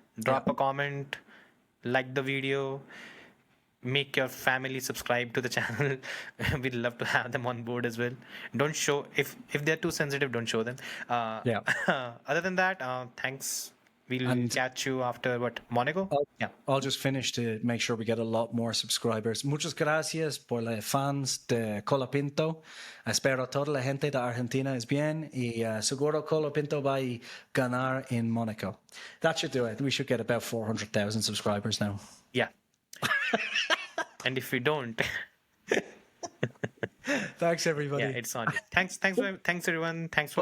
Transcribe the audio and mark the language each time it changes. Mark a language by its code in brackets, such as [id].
[en] Drop a comment, like the video. Make your family subscribe to the channel. We'd love to have them on board as well. Don't show if they're too sensitive, don't show them. Other than that, thanks. We'll catch you after Monaco? I'll just finish to make sure we get a lot more subscribers. [es] Muchas gracias por los fans de Colapinto. Espero toda la gente de Argentina es bien y seguro Colapinto va a ganar in Monaco. [en] That should do it. We should get about 400,000 subscribers now. Yeah. And if we don't, Thanks, everybody. Yeah, it's on you. Thanks, everyone. Thanks for